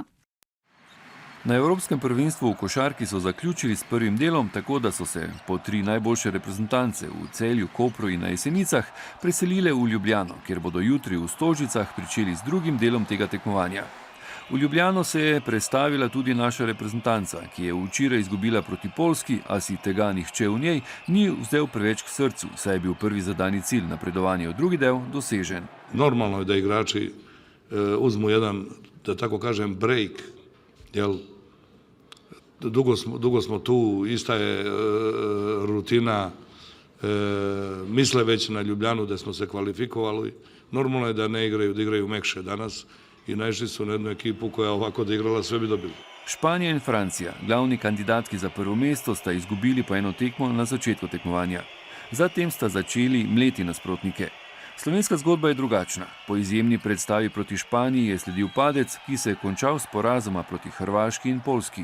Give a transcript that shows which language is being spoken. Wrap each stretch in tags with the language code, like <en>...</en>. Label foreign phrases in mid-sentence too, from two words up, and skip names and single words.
<sl>Na Evropskem prvenstvu v košarki so zaključili s prvim delom, tako da so se po 3 najboljše reprezentance v Celju, Kopru in na Jesenicah preselile v Ljubljano, kjer bodo jutri v Stožicah pričeli z drugim delom tega tekmovanja. V Ljubljano se je prestavila tudi naša reprezentanca, ki je včeraj izgubila proti Poljski, a si tega nihče v njej ni vzel preveč k srcu, saj je bil prvi zadani cilj napredovanja v drugi del dosežen.</sl> <sr>Normalno je da igrači uzmu jedan, da tako kažem, break. Dugo smo tu, ista je rutina, misle već na Ljubljanu da smo se kvalifikovali. Normalno je da ne igraju, da igraju mekše danas i naišli su na jednu ekipu koja ovako da igrala sve bi dobili.</sr> <sl>Španija in Francija, glavni kandidatki za prvo mesto, sta izgubili po eno tekmo na začetku tekmovanja. Zatem sta začeli mleti nasprotnike. Slovenska zgodba je drugačna. Po izjemni predstavi proti Španiji je sledil padec, ki se je končal s porazoma proti Hrvaški in Poljski.</sl>